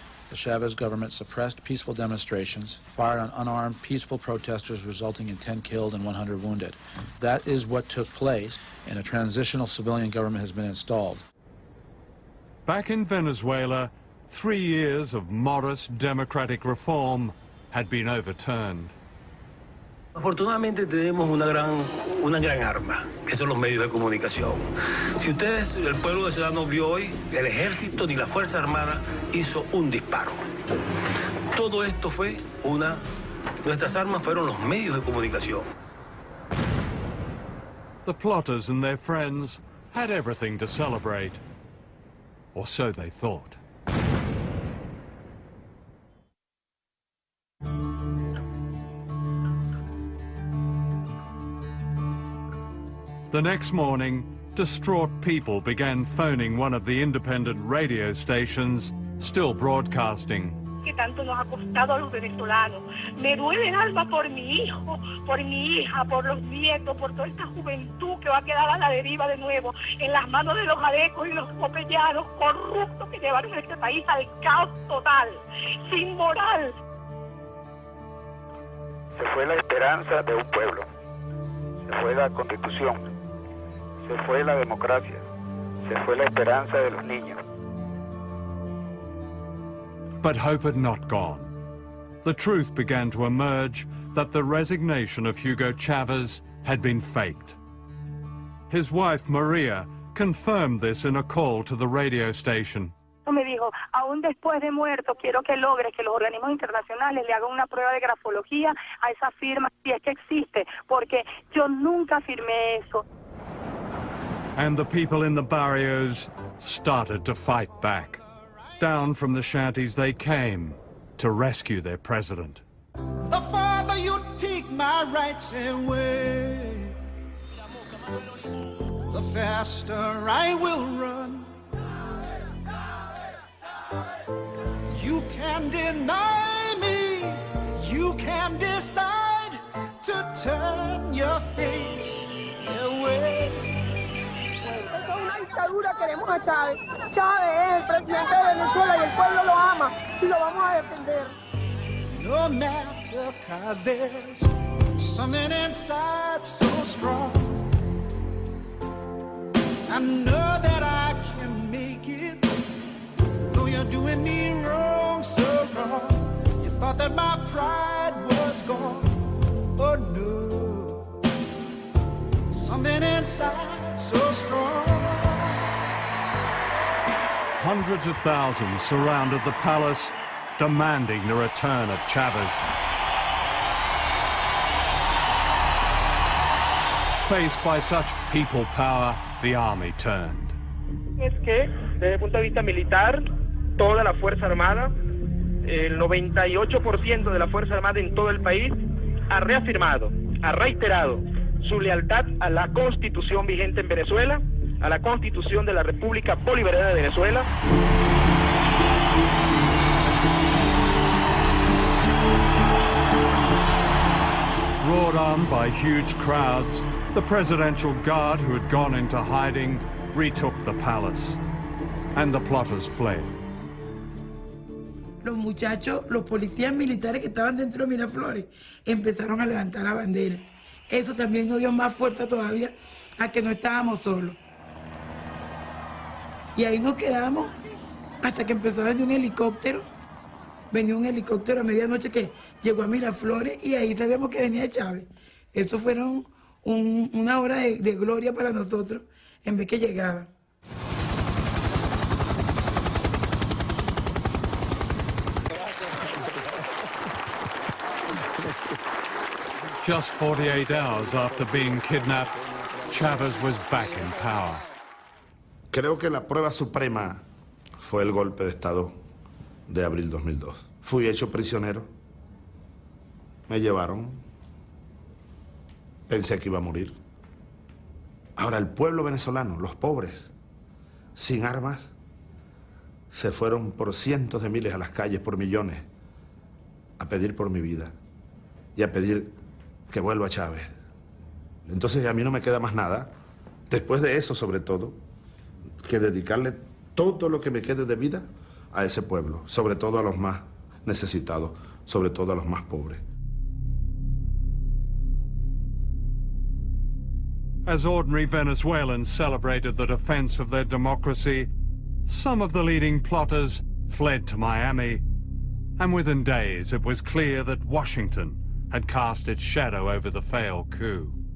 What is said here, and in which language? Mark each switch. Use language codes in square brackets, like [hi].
[en] The Chavez government suppressed peaceful demonstrations, fired on unarmed, peaceful protesters, resulting in 10 killed and 100 wounded. That is what took place, and a transitional civilian government has been installed. Back in Venezuela, 3 years of modest democratic reform had been overturned. [es] Afortunadamente tenemos una gran arma, que son los medios de comunicación. Si ustedes, el pueblo venezolano vio hoy, el ejército ni la Fuerza Armada hizo un disparo. Todo esto fue nuestras armas fueron los medios de comunicación. [en] The plotters and their friends had everything to celebrate, or so they thought. The next morning, distraught people began phoning one of the independent radio stations still broadcasting. [es] Que tanto nos ha costado a los venezolanos. Me duele el alma por mi hijo, por mi hija, por los nietos, por toda esta juventud que va a quedar a la deriva de nuevo, en las manos de los adecos y los copellanos corruptos que llevaron a este país al caos total, sin moral. Se fue la esperanza de un pueblo, se fue la Constitución. Se fue la democracia, se fue la esperanza de los niños. [en] But hope had not gone. The truth began to emerge that the resignation of Hugo Chavez had been faked. His wife, Maria, confirmed this in a call to the radio station. [es] Me dijo, aún después de muerto, quiero que logres que los organismos internacionales le hagan una prueba de grafología a esa firma, si es que existe, porque yo nunca firmé eso. [en] And the people in the barrios started to fight back. Down from the shanties they came to rescue their president. The farther you take my rights away, the faster I will run. You can deny me, you can decide to turn your face away. [es] Queremos a Chávez. Chávez es el presidente de Venezuela y el pueblo lo ama y lo vamos a defender. [en] No matter, 'cause there's something inside so strong. I know that I can make it, though you're doing me wrong, so wrong. You thought that my pride was gone. Oh no, something inside so strong. Hundreds of thousands surrounded the palace, demanding the return of Chavez. Faced by such people power, the army turned. [es] Es que, desde el punto de vista militar, toda la Fuerza Armada, el 98% de la Fuerza Armada en todo el país, ha reafirmado, ha reiterado su lealtad a la Constitución vigente en Venezuela, a la Constitución de la República Bolivariana de Venezuela. [en] Roared on by huge crowds, the presidential guard who had gone into hiding retook the palace, and the plotters fled. [es] Los muchachos, los policías militares que estaban dentro de Miraflores, empezaron a levantar la bandera. Eso también nos dio más fuerza todavía a que no estábamos solos. Y ahí nos quedamos hasta que empezó a venir un helicóptero. Venía un helicóptero a medianoche que llegó a Miraflores y ahí sabíamos que venía Chávez. Eso fueron una hora de gloria para nosotros en vez que llegaba. [en] Just 48 hours after being kidnapped, Chávez was back in power. [es] Creo que la prueba suprema fue el golpe de Estado de abril 2002. Fui hecho prisionero, me llevaron, pensé que iba a morir. Ahora el pueblo venezolano, los pobres, sin armas, se fueron por cientos de miles a las calles, por millones, a pedir por mi vida y a pedir que vuelva Chávez. Entonces a mí no me queda más nada, después de eso sobre todo, que dedicarle todo lo que me quede de vida a ese pueblo, sobre todo a los más necesitados, sobre todo a los más pobres. [en] As ordinary Venezuelans celebrated the defense of their democracy, some of the leading plotters fled to Miami, and within days it was clear that Washington had cast its shadow over the failed coup.